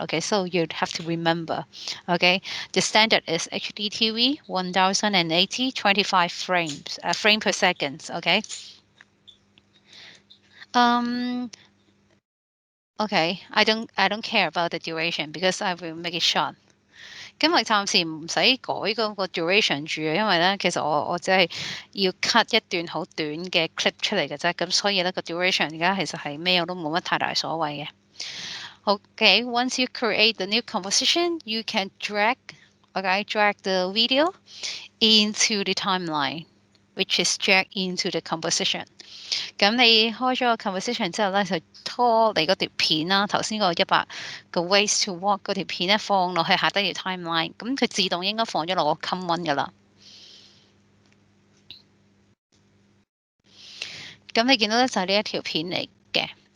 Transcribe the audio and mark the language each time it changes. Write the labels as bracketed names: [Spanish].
[English] Okay, so you'd have to remember. Okay, the standard is HDTV 1080 25 frames, frame per second. Okay. Okay, I don't care about the duration because I will make it short。 [Cantonese] 咁我暫時唔使改嗰個 duration 住啊，因為咧其實我只係要 cut 一段好短嘅 clip 出嚟嘅啫，咁所以咧個 duration 而家其實係咩我都冇乜太大所謂嘅。 [English] Okay, once you create the new composition, you can drag the video into the timeline, which is drag into the composition。 [Cantonese] 咁你開咗個 composition 之後咧，就拖你嗰條片啦，頭先個100個 ways to walk 嗰條片咧放落去下低條 timeline，咁佢自動應該放咗落個 common 噶啦。咁你見到咧就係呢一條片嚟嘅。